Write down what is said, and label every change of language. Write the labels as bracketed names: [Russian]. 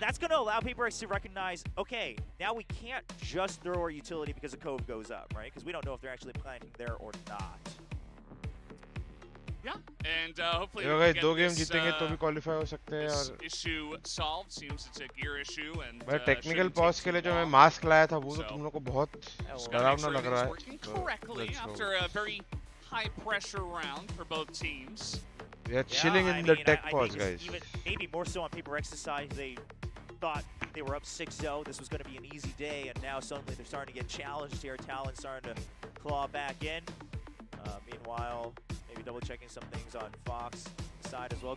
[English] That's going to allow PRX to recognize, okay, now we can't just throw our utility because the Cove goes up, right? Because we don't know if they're actually planting there or not. Yeah, and hopefully we can get this, this issue solved. Seems it's a gear issue, and [Hindi] भाई technical pause के लिए जो मैं mask लाया था वो तो तुम लोग को बहुत डरावना लग रहा है. [English] Working correctly after a very high pressure round for both teams. We are chilling in the tech pause, guys. Even, maybe more so on PRX's side, they thought they were up 6-0. This was going to be an easy day, and now suddenly they're starting to get challenged here. Talon starting to claw back in. Meanwhile, maybe double checking some things on Fox side as well.